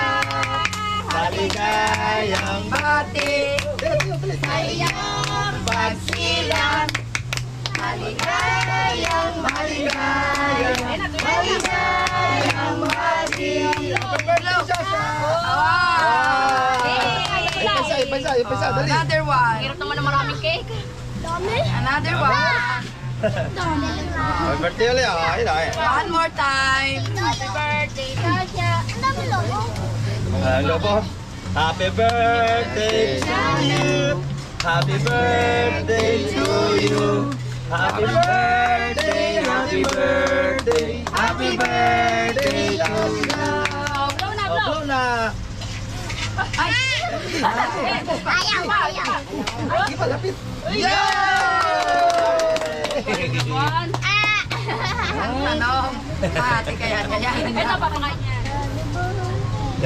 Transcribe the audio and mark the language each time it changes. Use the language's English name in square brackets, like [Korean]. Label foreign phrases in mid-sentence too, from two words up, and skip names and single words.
[Filipino] Maligayang bati sa iyong pagsilang. Maligayang, maligayang, maligayang bati. [English] Happy birthday, Shasha. [Filipino] Ipasa, dali. [English] Another one. [Filipino] Hirap naman ng maraming cake. [English] Another one. Happy birthday ulit. One more time. Happy birthday, Sasha. [Filipino] Ang dami logo. Ano po? [English] Happy birthday to you. Happy birthday to you. Happy birthday, happy birthday, happy birthday to you. Blow na, blow. Blow na. [Filipino] Ayaw, ayaw. Sige pa, lapit. [English] One. [Filipino] Ano? Ate kaya. Ito pa mga niya. Yan